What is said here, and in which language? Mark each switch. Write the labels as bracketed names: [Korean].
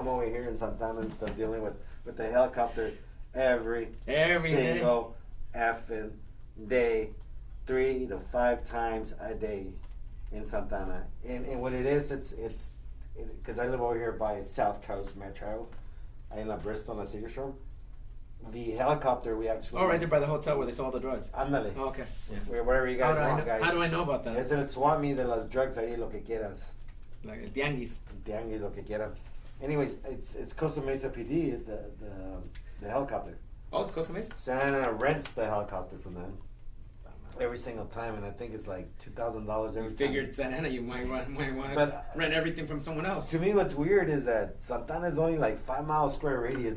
[English] I'm over here in Santana and stuff, dealing with the helicopter every single effing day, 3 to 5 times a day in Santana. And what it is, it's because I live over here by South Coast Metro, in La Bristol, La Cedar Shore. The helicopter, we actually. Oh, right there by the hotel where they sell all the drugs. [Spanish] Ándale. [English] Oh, okay. Yeah. Wherever you guys want, guys. How do I know about that? [Spanish] Es el swami de las drugs ahí, lo que quieras. Like el tianguis. Tianguis, lo que quieras. [English] Anyways, it's Costa Mesa PD, the helicopter. Oh, it's Costa Mesa? Santa Ana rents the helicopter from them every single time, and I think it's like $2,000 every time. You figured Santa Ana, you might want to rent everything from someone else. To me, what's weird is that Santana is only like 5 mile square radius.